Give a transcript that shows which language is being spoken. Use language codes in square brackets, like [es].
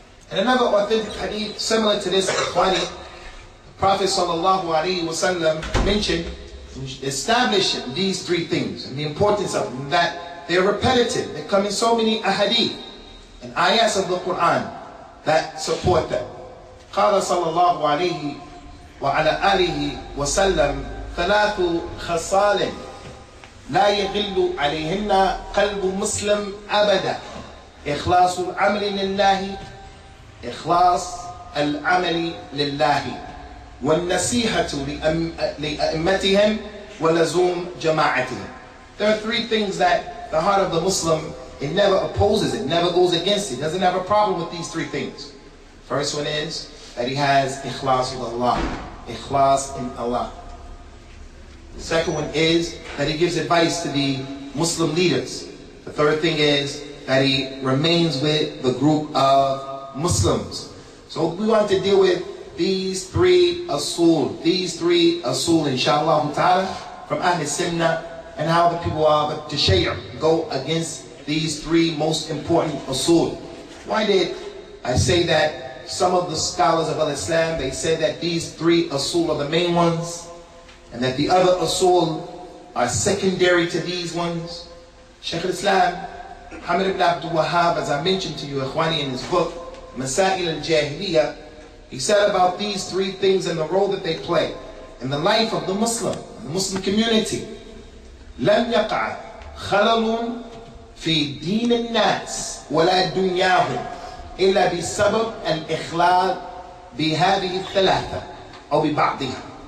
[en] And another authentic hadith similar to this, Ikhwani, Prophet sallallahu alaihi wasallam mentioned establishing these three things and the importance of them, that they're repetitive. They come in so many ahadith and ayahs of the Quran that support that. [ar] قال صلى الله عليه وعلى آله وسلم ثلاث خصال لا يغل عليهن قلب مسلم أبدا إخلاص العمل لله إخلاص العمل لله والنصيحة لأئمتهم ولزوم جماعتهم. [en] There are three things that the heart of the Muslim, it never opposes it, never goes against it, doesn't have a problem with these three things. First one is that he has ikhlas with Allah, ikhlas in Allah. The second one is that he gives advice to the Muslim leaders. The third thing is that he remains with the group of Muslims. So we want to deal with these three usul, inshallah ta'ala, from Ahl Sunnah, and how the people of Shia go against these three most important usul. Why did I say that? Some of the scholars of Al-Islam, they said that these three usul are the main ones, and that the other usul are secondary to these ones. Shaykh al-Islam, Muhammad ibn Abdul Wahhab, as I mentioned to you, Ikhwani, in his book, Masail al-Jahiliyyah, he said about these three things and the role that they play in the life of the Muslim, the Muslim community. [ar] لم يقع خلل في دين الناس ولا دنياهم إلا بسبب الإخلال بهذه الثلاثة أو ببعضها.